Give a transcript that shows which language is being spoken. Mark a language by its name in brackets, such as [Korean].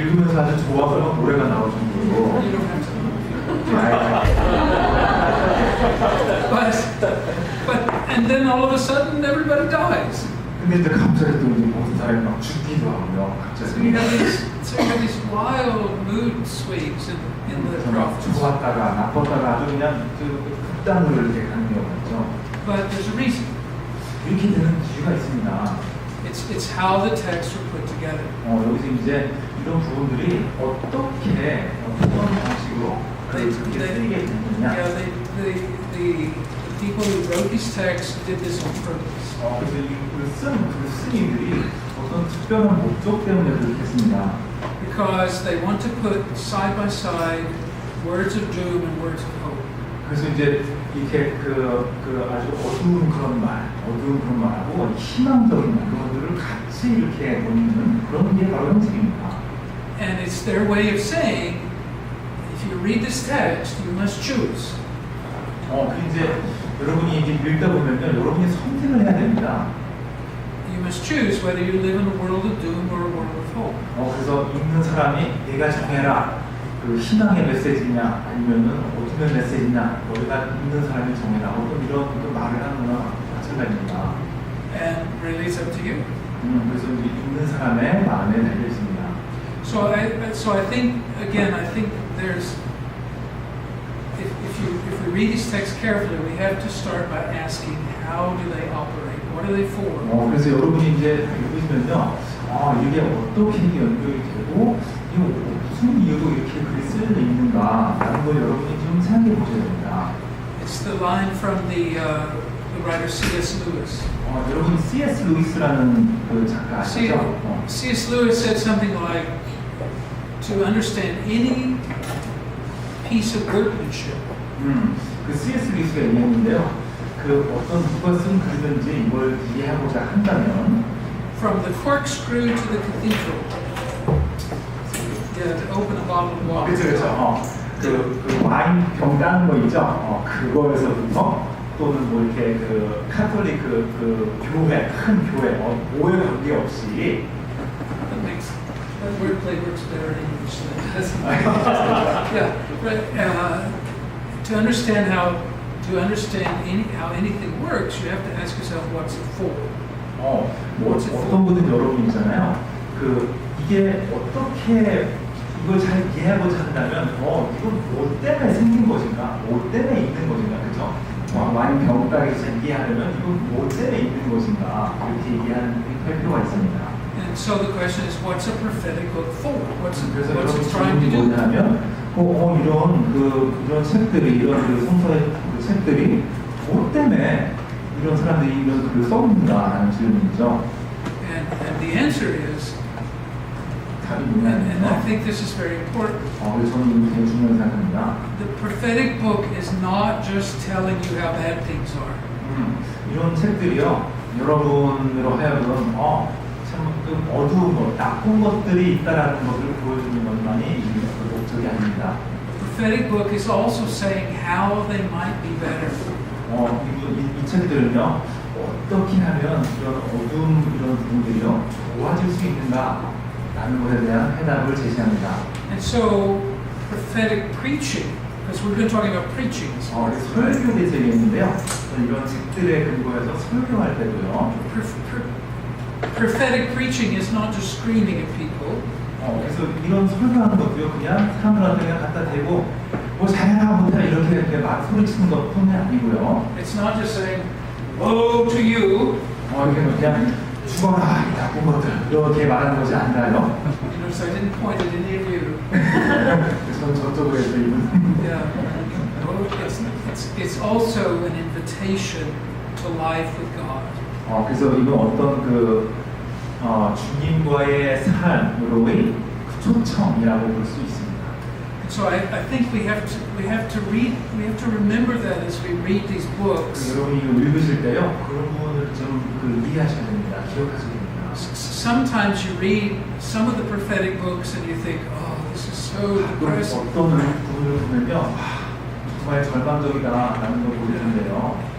[Korean] 읽으면서 아주 좋아서 노래가 나올 정도로. [English] You don't have to. And then all of a sudden everybody dies. [Korean] 근데 이제 갑자기 또 이제 모든 사람이 막 죽기도 하고요. [English] So you have these wild mood swings in the prophets. [Korean] 좋았다가 나빴다가 아주 그냥 극단으로 이렇게 가는 경우가 있죠. [English] But there's a reason. [Korean] 이렇게 되는 이유가 있습니다. [English] It's how the texts were put together. [Korean] 여기서 이제 이런 부분들이 어떤 방식으로 그렇게 쓰이게 되느냐. [English] The people who wrote these texts did this on purpose. [Korean] 그래서 그 스님들이 어떤 특별한 목적 때문에 그렇게 했습니다. [English] Because they want to put side by side words of doom and words of hope. [Korean] 그래서 이제 이렇게 아주 어두운 그런 말하고 희망적인 말 그런 것들을 같이 이렇게 놓는 그런 게 바로 형식입니다. [English] And it's their way of saying, if you read this text, you must choose. [Korean] 이제 여러분이 이제 읽다 보면요, 여러분이 선택을 해야 됩니다. [English] You must choose whether you live in a world of doom or a world of hope. [Korean] 그래서 읽는 사람이 내가 정해라. 그 희망의 메시지냐 아니면은 어둠의 메시지냐 너희가 읽는 사람이 정해라. 어떤 이런 말을 하는 거나 마찬가지입니다. [English] And really it's up to you. [Korean] 그래서 읽는 사람의 마음에 달려 있습니다. [English] So I think there's if we read these texts carefully, we have to start by asking how do they operate? What are they for? [Korean] 그래서 여러분이 이제 읽으시면요, 이게 어떻게 연결이 되고 이거 무슨 이유로 이렇게 글이 쓰여져 있는가라는 걸 여러분이 좀 생각해 보셔야 됩니다. [English] It's the line from the writer C.S. Lewis. [Korean] 여러분 C.S. 루이스라는 그 작가 아시죠? [English] C.S. Lewis said something like, to understand any piece of workmanship. [Korean] 그 C.S. 루이스가 얘기했는데요. 그 어떤 누가 쓴 글든지 이걸 이해하고자 한다면, [English] from the corkscrew to the cathedral. Yeah, to open a bottle of water. [Korean] 그렇죠. 그 와인 병 따는 거 있죠. 그거에서부터 또는 뭐 이렇게 그 카톨릭 그 교회 큰 교회 뭐에 관계 없이. [English] That wordplay works better in English than it does in Yeah, right. To understand how anything works, you have to ask yourself, what's it for? [Korean] 어떤 분은 여러분이잖아요. 이게 어떻게 이걸 잘 이해하고자 한다면, 이건 뭐 때문에 생긴 것인가, 뭐 때문에 있는 것인가, 그죠? 와인 병 따기 잘 이해하려면 이건 뭐 때문에 있는 것인가 이렇게 할 필요가 있습니다. [English] And so the question is, what's a prophetic book for? What's [Korean] 그래서 [English] it trying to do? [Korean] 뭐냐면, 이런 책들이 이런 성서의 그 책들이 뭐 때문에 이런 사람들이 이런 글을 써있는가라는 질문이죠. [English] And the answer is, [Korean] 답이 [English] and I [Korean] 뭐냐면, [English] think this is very important. [Korean] 저는 이거 되게 중요한 생각합니다. [English] The prophetic book is not just telling you how bad things are. [Korean] 이런 책들이요, 여러분으로 하여금 참 어두운 것, 나쁜 것들이 있다라는 것을 보여주는 것만이 이 목적이 아닙니다. [English] prophetic book is also saying how they might be better. [Korean] 이 책들은요, 어떻게 하면 이런 어두운 이런 부분들이요 좋아질 수 있는가라는 것에 대한 해답을 제시합니다. [English] And so, prophetic preaching, because we've been talking about preaching. [Korean] 설교에 재미있는데요. 이런 책들에 근거해서 설교할 때도요. [English] Prophetic preaching is not just screaming at people. [Korean] 그래서 이런 설교하는 것도요, 그냥 사람들한테 그냥 갖다 대고 뭐 잘해라 못해라 이렇게 막 소리치는 것뿐이 아니고요. [English] It's not just saying, "Woe to you." [Korean] 이게 그냥 죽어라 이 나쁜 것들 이렇게 말하는 것이 아니라요. [English] You notice I didn't point at any of you. [Korean] 저는 저쪽으로 해서 이분. [English] Yeah. Well, it's also an invitation to life with God. [Korean] 그래서 이건 어떤 주님과의 삶으로의 초청이라고 볼 수 있습니다. [English] So I think we have to remember that as we read these books. [Korean] 여러분이 이거 읽으실 때요, 그런 부분을 좀 이해하셔야 됩니다. 기억하셔야 됩니다. [English] Sometimes you read some of the prophetic books and you think, oh, this is so depressing. [Korean] 어떤 부분을 보면요, 정말 절망적이다라는 걸 보게 되는데요.